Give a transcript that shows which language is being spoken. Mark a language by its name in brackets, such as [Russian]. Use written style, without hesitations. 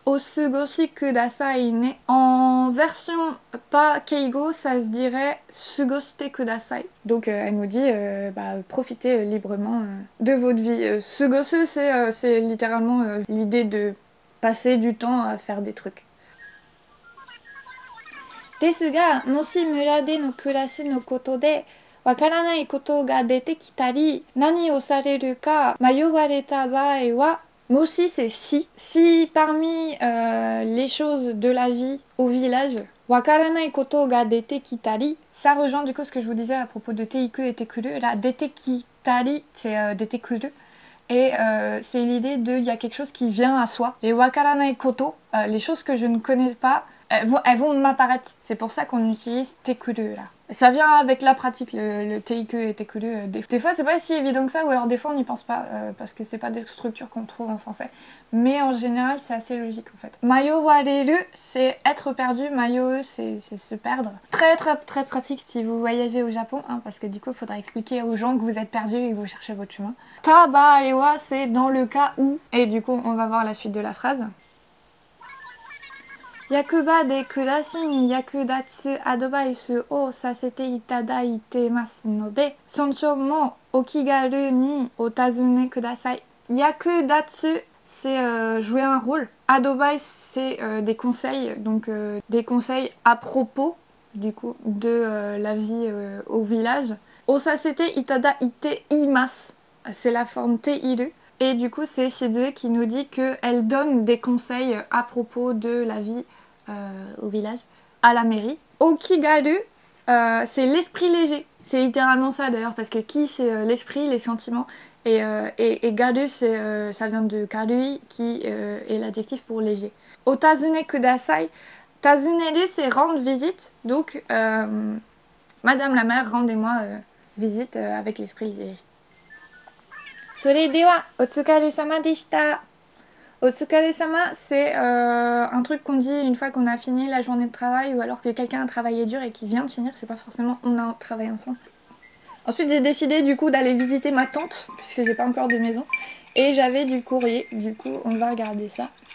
[Japanese] Osugoshi kudasai ne. [French] En version pas keigo, ça se dirait [Japanese] sugoshite kudasai. [French] Donc elle nous dit profitez librement de votre vie. Sugosu, c'est littéralement l'idée de passer du temps à faire des trucs. [Japanese] ですが、もし村での暮らしのことでわからないことが出てきたり、何をされるか迷われた場合は、もし [French] c'est si. Si parmi les choses de la vie au village, [Japanese] わからないことが出てきたり, [French] ça rejoint du coup ce que je vous disais à propos de teiku et tekuru. Là, 出てきたり, c'est 出てくる. Et c'est l'idée de il y a quelque chose qui vient à soi. Les wakaranai koto, les choses que je ne connais pas, elles vont m'apparaître. C'est pour ça qu'on utilise tekuru là. Ça vient avec la pratique, le teike et tekuru. Des fois, c'est pas si évident que ça, ou alors des fois, on n'y pense pas, parce que c'est pas des structures qu'on trouve en français. Mais en général, c'est assez logique, en fait. Mayowareru, c'est être perdu. Mayo, c'est se perdre. Très, très, très pratique si vous voyagez au Japon, hein, parce que du coup, il faudra expliquer aux gens que vous êtes perdu et que vous cherchez votre chemin. Tabaewa, c'est dans le cas où. Et du coup, on va voir la suite de la phrase. [Japanese] Yakuba de kurashi ni yakudatsu adviceをさせていただいてますので、尊重もお気軽にお尋ねください。 [French] Yakudatsu, c'est jouer un rôle. Advice, c'est des conseils, donc des conseils à propos, du coup, de la vie au village. [Japanese] Osasete itada ite imasu, [French] c'est la forme teiru. Et du coup, c'est Shizue qui nous dit qu'elle donne des conseils à propos de la vie au village, à la mairie. Okigaru, c'est l'esprit léger. C'est littéralement ça d'ailleurs, parce que ki, c'est l'esprit, les sentiments. Et garu, ça vient de karui, qui est l'adjectif pour léger. [Japanese] Otazune kudasai. [French] Tazuneru, c'est rendre visite. Donc, Madame la mère, rendez-moi visite avec l'esprit léger. [Japanese] それではお疲れ様でした。 [French] Otsukare-sama, c'est un truc qu'on dit une fois qu'on a fini la journée de travail ou alors que quelqu'un a travaillé dur et qui vient de finir, c'est pas forcément on a travaillé ensemble. Ensuite, j'ai décidé du coup d'aller visiter ma tante, puisque j'ai pas encore de maison, et j'avais du courrier, du coup on va regarder ça.